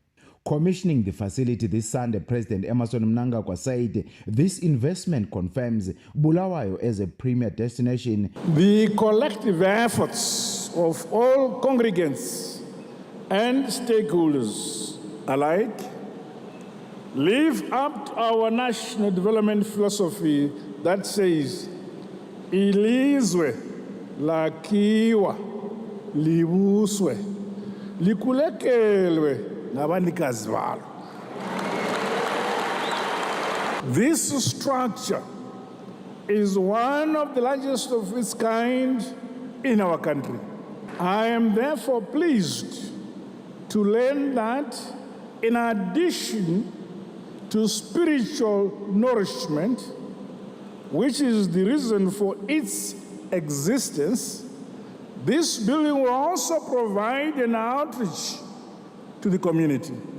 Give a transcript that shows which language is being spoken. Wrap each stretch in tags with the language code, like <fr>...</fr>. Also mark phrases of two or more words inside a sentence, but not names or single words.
<en>Commissioning the facility this Sunday, President Emmerson Mnangagwa said this investment confirms Bulawayo as a premier destination. The collective efforts of all congregants and stakeholders alike live up to our national development philosophy that says,</en> <nd>ilizwe lakiwa libuswe likulekelwe nabanikazi balo.</nd> <en>This structure is one of the largest of its kind in our country. I am therefore pleased to learn that in addition to spiritual nourishment, which is the reason for its existence, this building will also provide an outreach to the community.</en>